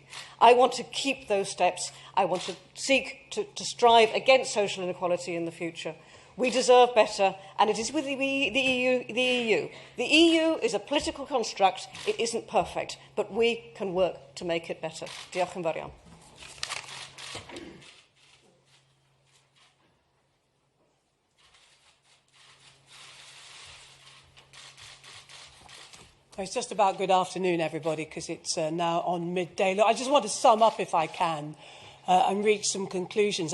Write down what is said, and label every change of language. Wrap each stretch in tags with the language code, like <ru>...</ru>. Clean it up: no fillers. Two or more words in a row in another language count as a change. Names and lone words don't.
<en>I want to keep those steps. I want to seek to strive against social inequality in the future. We deserve better, and it is with the EU. The EU is a political construct. It isn't perfect, but we can work to make it better.</en> <cy>Diolch yn fawr iawn.</cy> <en>It's just about good afternoon, everybody, because it's now on midday. Look, I just want to sum up, if I can, and reach some conclusions.</en>